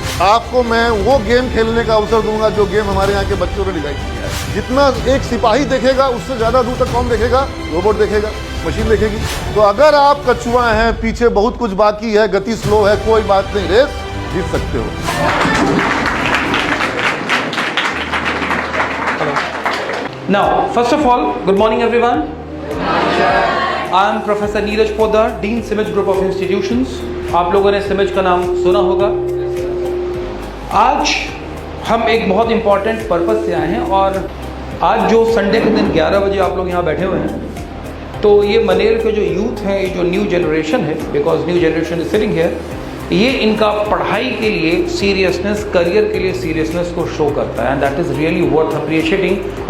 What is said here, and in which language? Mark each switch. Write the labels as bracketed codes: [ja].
[hi] आपको मैं वो गेम खेलने का अवसर दूंगा जो गेम हमारे यहाँ के बच्चों ने डिजाइन किया है। जितना एक सिपाही देखेगा उससे ज्यादा दूर तक कौन देखेगा? रोबोट देखेगा, मशीन देखेगी। तो अगर आप कछुआ हैं, पीछे बहुत कुछ बाकी है, गति स्लो है, कोई बात नहीं, रेस जीत सकते हो। [en] Now, first of all, good morning everyone. I am Professor Neeraj Poddar, Dean सिमिज group of institutions. [hi] आप लोगों ने सिमिज का नाम सुना होगा। आज हम एक बहुत इंपॉर्टेंट पर्पस से आए हैं और आज जो संडे के दिन 11 बजे आप लोग यहाँ बैठे हुए हैं, तो ये मनेर के जो यूथ हैं, ये जो न्यू जनरेशन है, [en] because new generation is sitting here, [hi] ये इनका पढ़ाई के लिए सीरियसनेस, करियर के लिए सीरियसनेस को शो करता है [en] And that is really worth appreciating.